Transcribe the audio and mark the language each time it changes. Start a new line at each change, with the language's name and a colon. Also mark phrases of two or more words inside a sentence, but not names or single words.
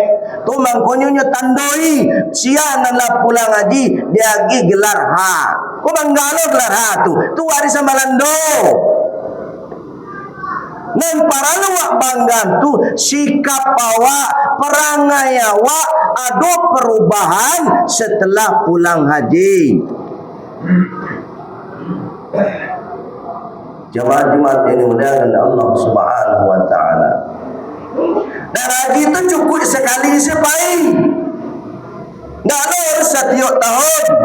Minangkabau: Tu mangkonyo nyo tandoi sia nan la pulang haji dia gi gelar ha. Ko banggalo gelar ha tu. Tu warisan Balando. Nan paralu wak banggan tu sikap awak, perangai awak
Indonesian: ada perubahan setelah pulang haji. Jemaah Jumat ini muliakan Allah
Arabic: سبحانه وتعالى.
Indonesian: Dan haji itu cukup sekali sepai. Enggak harus setiap tahun.